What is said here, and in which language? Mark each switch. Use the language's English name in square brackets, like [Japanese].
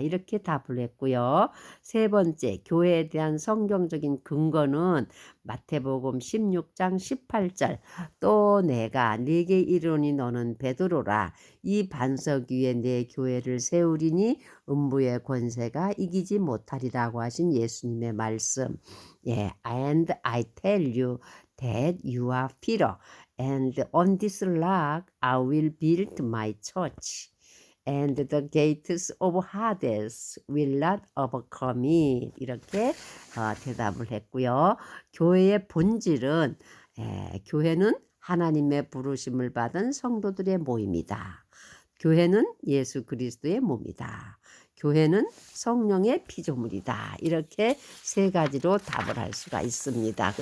[Korean] 이렇게 답을 했고요. 세 번째, 교회에 대한 성경적인 근거는 마태복음 16장 18절, 또 내가 네게 이르노니 너는 베드로라, 이 반석 위에 내 교회를 세우리니 음부의 권세가 이기지 못하리라고 하신 예수님의 말씀. [English] 예, and I tell you that you are Peter, and on this rock I will build my church, and the gates of Hades will not overcome it. [Korean] 이렇게 대답을 했고요. 교회의 본질은, 교회는 하나님의 부르심을 받은 성도들의 모임이다. 교회는 예수 그리스도의 몸이다. 교회는 성령의 피조물이다. 이렇게 세 가지로 답을 할 수가 있습니다.